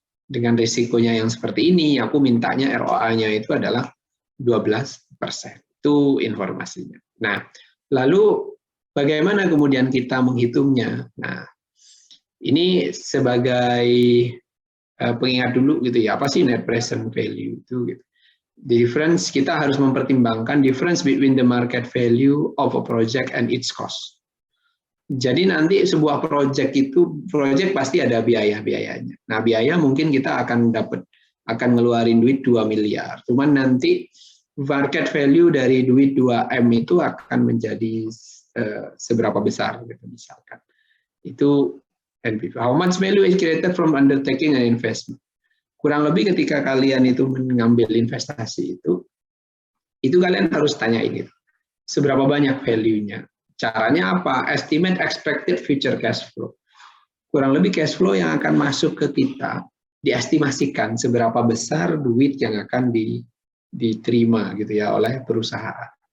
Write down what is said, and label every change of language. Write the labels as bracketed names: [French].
[Indonesian] Dengan risikonya yang seperti ini, aku mintanya ROA-nya itu adalah 12%. Itu informasinya. Nah, lalu bagaimana kemudian kita menghitungnya? Nah, ini sebagai pengingat dulu gitu ya, apa sih net present value itu gitu. [English] Difference, [Indonesian] kita harus mempertimbangkan [English] difference between the market value of a project and its cost. [Indonesian] Jadi nanti sebuah project pasti ada biaya-biayanya. Nah, biaya mungkin kita akan ngeluarin duit 2 miliar. Cuman nanti market value dari duit 2M itu akan menjadi seberapa besar gitu misalkan. Itu NPV. [English] How much value is created from undertaking an investment? [Indonesian] Kurang lebih ketika kalian itu mengambil investasi itu kalian harus tanya ini, seberapa banyak value-nya. Caranya apa? [English] Estimate expected future cash flow. [Indonesian] Kurang lebih cash flow yang akan masuk ke kita, diestimasikan seberapa besar duit yang akan diterima gitu ya oleh perusahaan.